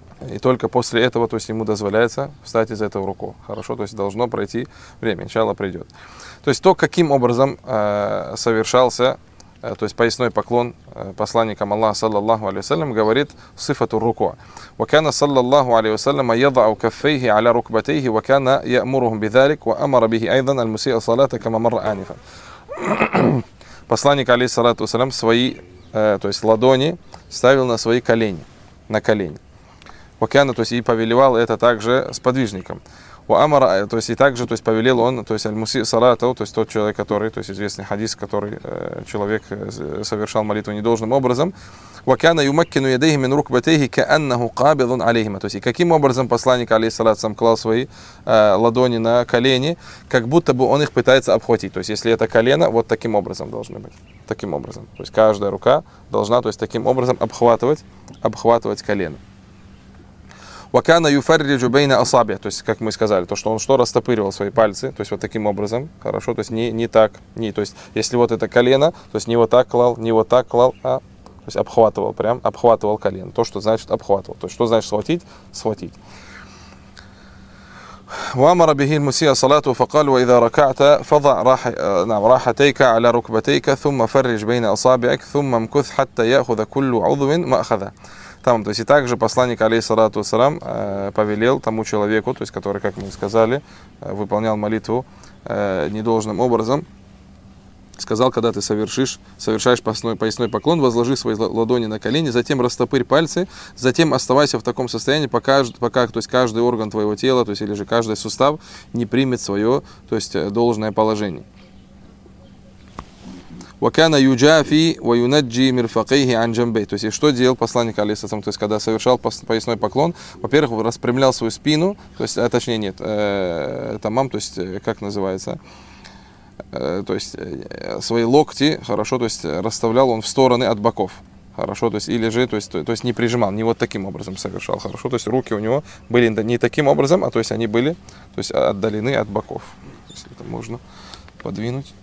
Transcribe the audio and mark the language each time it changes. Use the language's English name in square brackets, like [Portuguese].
[Russian] и только после этого, то есть ему дозволяется встать из этого руку, хорошо, то есть должно пройти время, начало придет, то есть то, каким образом совершался, то есть поясной поклон посланникам Аллаха, саллаллаху алейхи ва саллям, говорит сифату руку. [Arabic] وكان صلى الله عليه وسلم يضع كفيه على ركبتيه وكان يأمرهم بذلك وأمر به أيضا المسيء الصلاة كما مر آنفا. [Russian] Посланник алейхи саллату ва саллям свои, то есть ладони ставил на свои колени, на колени. وكان, то есть и повелевал это также сподвижникам. وأمر, то есть и также, то есть повелел он, то есть аль-муси салату, то есть тот человек, который, то есть известный хадис, который человек совершал молитву недолжным образом. [Arabic] وكان يمكن يديه من ركبتيه كأنه قابض عليهما. [Russian] То есть и каким образом посланник алейхиссалям клал свои ладони на колени, как будто бы он их пытается обхватить. То есть если это колено, вот таким образом должны быть. Таким образом. То есть каждая рука должна, то есть таким образом обхватывать колено. [Arabic] وكان يفرج بين أصابعه, [Russian] то есть как мы сказали, то что он что растопыривал свои пальцы, то есть вот таким образом, хорошо, то есть не так, не, то есть если вот это колено, то есть не вот так клал, а то есть обхватывал, прям обхватывал колено, то что значит обхватывал, то есть что значит схватить. [Arabic] وأمر به المسيء صلاة فقال وإذا ركعت فضع راحتيك على ركبتيك ثم فرج بين أصابعك ثم امكث حتى يأخذ كل عضو مأخذه. [Russian] Там, то есть, и также посланник, алейхиссалату ассалям, повелел тому человеку, то есть, который, как мы сказали, выполнял молитву недолжным образом, сказал, когда ты совершаешь поясной поклон, возложи свои ладони на колени, затем растопырь пальцы, затем оставайся в таком состоянии, пока то есть, каждый орган твоего тела, то есть, или же каждый сустав не примет свое, то есть, должное положение. [Arabic] وكان يجافي وينجي مرفقيه عن جنبيه. [Russian] То есть что делал посланник алейхиссалям, то есть когда совершал поясной поклон, во-первых, распрямлял свою спину, то есть, точнее нет, тамам, то есть как называется, то есть свои локти, хорошо, то есть расставлял он в стороны от боков, хорошо, то есть или же, то есть не прижимал, не вот таким образом совершал, хорошо, то есть руки у него были не таким образом, а то есть они были, то есть отдалены от боков, если это можно подвинуть.